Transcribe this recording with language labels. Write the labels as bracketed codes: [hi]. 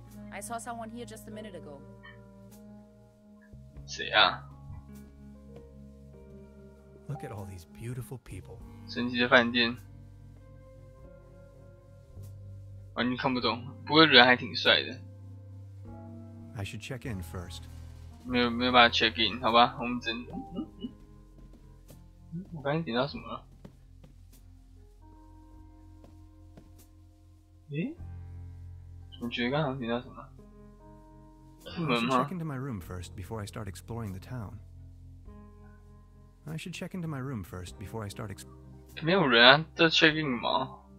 [en] I saw someone here just a minute ago. [zh] 谁啊？ [en] Look at all these beautiful people. [zh] 神奇的饭店。完全看不懂，不过人还挺帅的。 [en] I should check in first. [zh] 没有办法 check in， 好吧？我们我刚才点到什么了？诶？我觉得刚刚点到什么？是门 [en] I should [zh] 吗 [en] check into my room first before I start exploring the town. I should check into my room first before I start exploring. [zh] 没有人啊，这 check in 吗？